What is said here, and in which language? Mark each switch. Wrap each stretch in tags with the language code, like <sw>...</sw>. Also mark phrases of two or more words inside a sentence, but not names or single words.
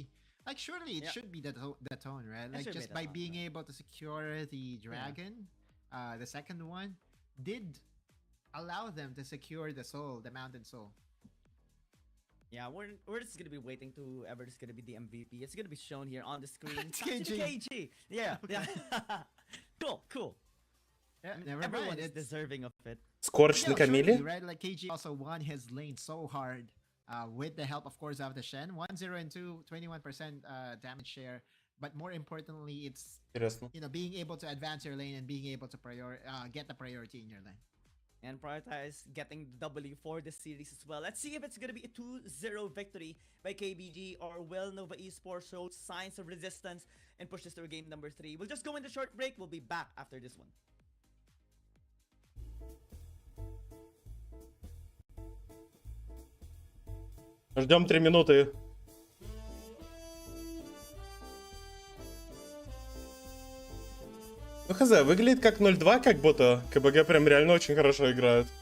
<en>Like, surely it should be the Tone, right? Like, just by being able to secure the dragon, the second one, did allow them to secure the soul, the mountain soul. Yeah, we're just gonna be waiting to whoever is gonna be the MVP. It's gonna be shown here on the screen. It's KG. Yeah, yeah. Cool. Yeah, I mean, never everyone mind. is It's deserving of it. Скорч на Камиле? surely, right? Like, KG also won his lane so hard with the help, of course, of the Shen. 1-0 and 2, 21% damage share. But more importantly, it's</en> <ru>Интересно.</ru> <en>you know, being able to advance your lane and being able to get the priority in your lane. And prioritize getting the W for this series as well. Let's see if it's gonna be a 2-0 victory by KBG, or will Nova esports show signs of resistance and push this to game number 3. We'll just go into short break. We'll be back after this one.</en> <ru>Ждем 3 минуты. Ну хз, выглядит как 0-2, как будто КБГ прям реально очень хорошо играют.</ru>